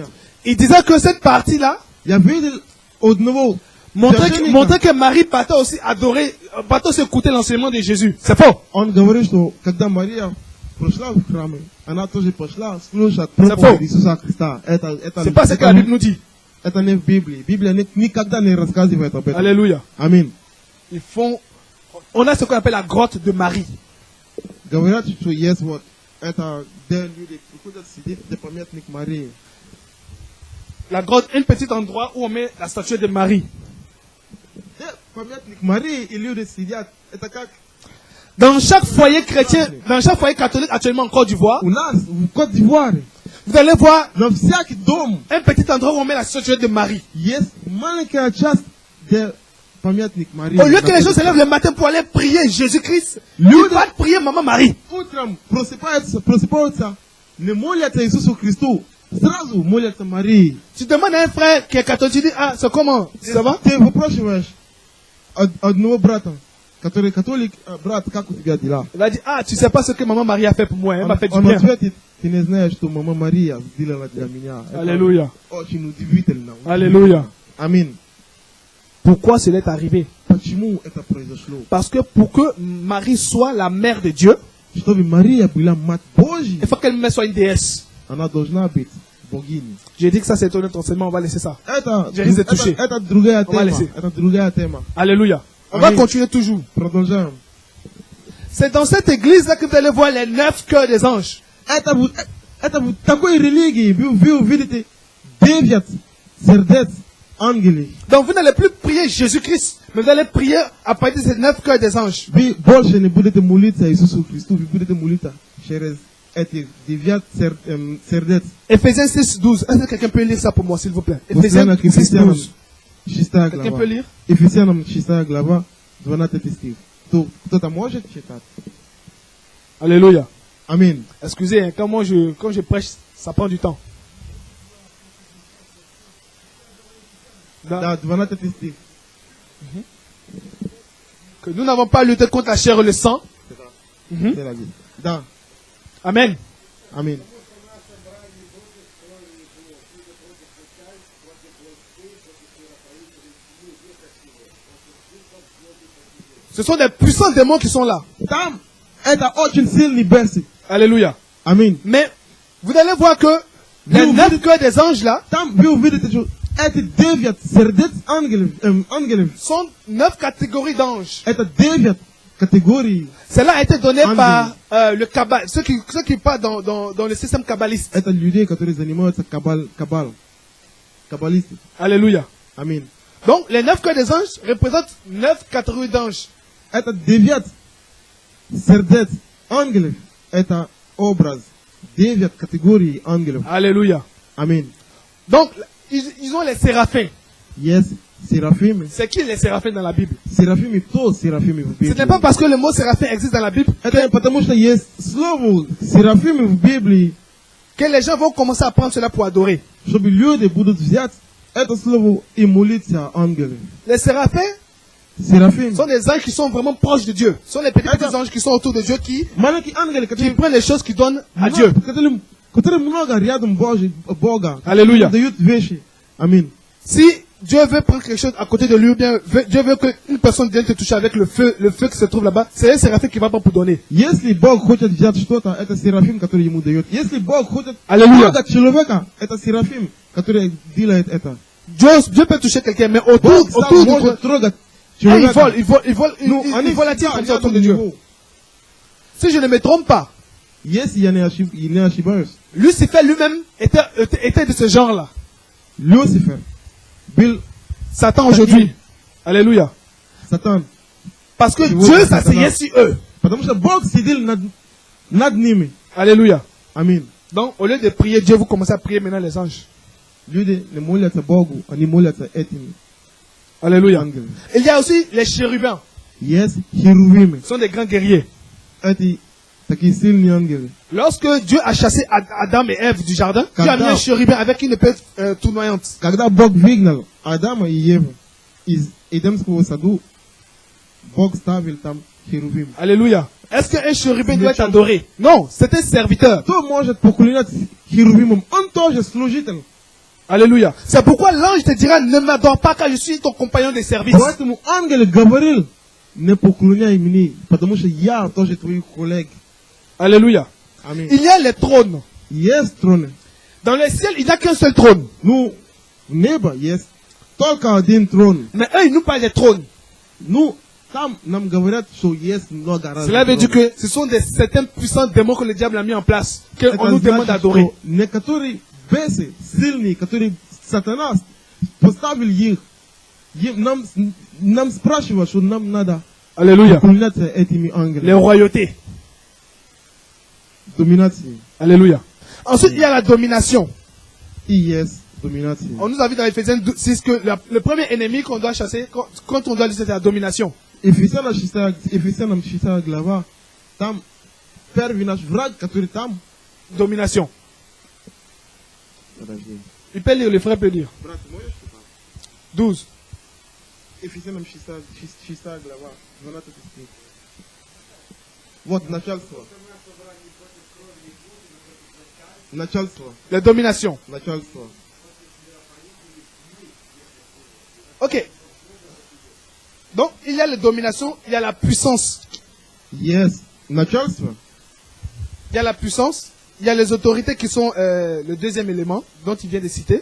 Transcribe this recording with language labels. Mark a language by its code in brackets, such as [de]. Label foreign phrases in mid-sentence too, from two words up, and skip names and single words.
[fr] il disait que cette partie-là [ru] я видел одного [fr] montrait [ru] священника. [fr] que Marie partait aussi partait aussi écouter l'enseignement de Jésus. C'est faux. [ru] Он говорит, что когда Мария прошла в храм, она тоже пошла слушать [fr] faux. [ru] проповедь Иисуса Христа. [fr] C'est pas ce que la Bible nous dit. [ru] Это не в Библии. Библия никогда не рассказывает об этом. [fr] Alléluia. [ru] Аминь. [fr] On a ce qu'on appelle la grotte de Marie. [ru] Говорят, что есть вот это, где люди приходят сидеть, где памятник Марии. [fr] La grotte, un petit endroit où on met la statue de Marie. [ru] Где памятник Марии и люди сидят, это как [fr] Dans chaque foyer chrétien, dans chaque foyer catholique actuellement en Côte d'Ivoire, [ru] у нас в Côte-d'Ivoire. [fr] vous allez voir [ru] На всякий дом [fr] un petit endroit où on met la statue de Marie. [ru] есть маленькая часть, где памятник Марии. [fr] Au lieu que les gens se lèvent le matin pour aller prier Jésus-Christ, ils [ru] Люди [fr] vont prier Maman Marie. [ru] утром просыпаются, не молятся Иисусу Христу, сразу молятся Марии. [fr] Tu demandes à un frère qui est catholique, tu dis, ah, c'est comment? Ça va? [ru] Ты выпрашиваешь одного брата, который католик, брат, как у тебя дела? [fr] Il va dire, ah, tu sais pas ce que Maman Marie a fait pour moi, elle m'a fait du [ru] Он [fr] bien. [ru] ответит, ты не знаешь, что мама Мария сделала для меня. Это [fr] Alléluia. [ru] очень удивительно. [fr] Alléluia. [ru] Аминь. [fr] Pourquoi cela est arrivé? [ru] Почему это произошло? [fr] Parce que pour que Marie soit la mère de Dieu, [ru] Чтобы Мария была мать Божья, [fr] il faut qu'elle-même soit une déesse. [ru] она должна быть богиней. [fr] J'ai dit que ça c'est un autre enseignement, on va laisser ça. [ru] Это [fr] J'ai touché. [ru] это другая [fr] On va [ru] тема. [fr] laisser. [ru] Это другая тема. [fr] Alléluia. On va Amen. continuer toujours. [ru] Продолжаем. [fr] C'est dans cette église-là que vous allez voir les 9 cœurs des anges. [ru] Это в такой религии вы увидите 9 сердец ангелей. [fr] Donc vous n'allez plus prier Jésus-Christ, mais vous allez prier à partir de ces 9 cœurs des anges. [ru] Вы больше не будете молиться Иисусу Христу, вы будете молиться через эти 9 сердец. [fr] Éphésiens 6, 12. Est-ce que quelqu'un peut lire ça pour moi, s'il vous plaît? Éphésiens [ru] Послание к [fr] 6, [ru] Ефесянам, [fr] 12. [ru] 6 [fr] Quelqu'un peut [ru] глава. [fr] lire? [ru] Ефесянам 6 глава, 12 стих. Кто-то может читать? [fr] Alléluia. [ru] Аминь. [fr] Excusez, hein, quand je prêche, ça prend du temps. [ru] Da 12 стих. [fr] Que nous n'avons pas lutté contre la chair et le sang. Mhm. C'est la Bible. Da. Amen. Amen. Ce sont des puissants démons qui sont là. [ru] Там это очень сильный бесик. [fr] Alléluia. [ru] Аминь. [fr] Mais vous allez voir que les Vous 9 cœurs des anges là [ru] Там вы увидите, что эти 9 сердец ангелов, [fr] sont 9 catégories d'anges. [ru] это 9 категорий. [fr] Cela a été donné [ru] Ангелы. [fr] par le Kabbal, ceux qui parlent dans le système kabbaliste. [ru] Это людей, которые занимаются каббалисты. [fr] Alléluia. [ru] Аминь. [fr] Donc les 9 cœurs des anges représentent 9 catégories d'anges. [ru] Это 9 сердец ангелов. Это образ 9 категорий ангелов. [fr] Alléluia. [ru] Аминь. [fr] Donc ils ont les séraphins. [ru] Есть серафимы. [fr] C'est qui les séraphins dans la Bible? [ru] Серафимы, кто серафимы в [fr] Ce [ru] Библии? [fr] n'est pas parce que le mot séraphin existe dans la Bible [ru] Это потому что есть слово серафимы в Библии, [fr] que les gens vont commencer à prendre cela pour adorer. [ru] чтобы люди будут взять это слово и молиться ангелам. [fr] Les séraphins [ru] Серафим. [fr] sont des anges qui sont vraiment proches de Dieu. Ce sont les petits anges qui sont autour de Dieu qui [ru] Маленькие ангелы, [fr] qui prennent les choses qu'ils donnent à Dieu. [ru] которые много рядом Бога, [fr] Alléluia. [ru] дают вещи. Аминь. [fr] Si Dieu veut prendre quelque chose à côté de lui, ou bien Dieu veut qu'une personne vienne te toucher avec le feu qui se trouve là-bas, c'est un séraphin qui va prendre pour donner. [ru] Если Бог хочет взять что-то, это Серафим, который ему дает. Если Бог хочет Аллилуйя. трогать человека, это Серафим, который делает это. [fr] Dieu peut toucher quelqu'un, mais [ru] Бог сам [fr] autour de [ru] может трогать [fr] il [ru] человека. [fr] volatile comme ça autour de Dieu. Si je ne me trompe pas, [ru] Если я не ошибаюсь, [fr] Lucifer lui-même était de ce genre-là. [ru] Люцифер был [fr] Satan aujourd'hui. Alléluia. [ru] Сатан. [fr] Parce que Tu Dieu vois, s'asseyait sur eux. [ru] Потому что Бог сидел над ними. [fr] Alléluia. [ru] Аминь. [fr] Donc, au lieu de prier Dieu, vous commencez à prier maintenant les anges. [ru] Люди не молятся Богу, они молятся этим [fr] Alléluia. [ru] ангелам. [fr] Il y a aussi les chérubins. [ru] Есть херувимы. [fr] Ce sont des grands guerriers. [ru] Эти такие сильные ангелы. [fr] Lorsque Dieu a chassé Adam et Ève du jardin, Dieu a mis [ru] Когда- [fr] un chérubin avec une épée tournoyante. [ru] Когда Бог выгнал Адама и Еву из Эдемского саду, Бог ставил там херувим. [fr] Alléluia. Est-ce qu'un chérubin doit être adoré? Non, c'est un serviteur. [ru] Кто может поклоняться херувимам? Он тоже служитель. [fr] Alléluia. C'est pourquoi l'ange te dira, ne m'adore pas car je suis ton compagnon de service. [ru] Поэтому ангел говорил, не поклоняй мне, потому что я тоже твой коллег. [fr] Alléluia. [ru] Аминь. [fr] Il y a les trônes. [ru] Есть трон. [fr] Dans le ciel, il n'y a qu'un seul trône. [ru] Ну, в небо есть только один трон. [fr] Mais eux, ils nous parlent des trônes. [ru] Ну, там нам говорят, что есть много разных [fr] Cela veut dire [ru] тронов. [fr] que ce sont certains puissants démons que le diable a mis en place, [ru] Это [fr] qu'on nous demande [ru] значит, [fr] d'adorer. [ru] что некоторые бесы, сильные, которые сатана поставил их, нам спрашивают, что нам надо [fr] Alléluia. [ru] поклоняться этими [fr] Les [ru] ангелами. [fr] royautés. [ru] Доминации. [fr] Alléluia. Ensuite, il y a la domination. [ru] И есть доминации. [fr] On nous a vu dans Ephésiens 6 que le premier ennemi qu'on doit chasser, quand on doit lutter, c'est la domination. [ru] Ефесянам 6 глава, там первый наш враг, который там. [fr] Domination. [ru] Подожди. [fr] Il peut lire, le frère peut lire. [ru] Брат, можешь читать? [fr] 12. [ru] Ефесянам 6 глава, 12 стих. Вот начальство. Начальство. [fr] La domination. [ru] Начальство. [fr] Ok. Donc, il y a la domination, il y a la puissance. [ru] Есть начальство. [fr] Il y a la puissance, il y a les autorités qui sont le deuxième élément dont il vient de citer.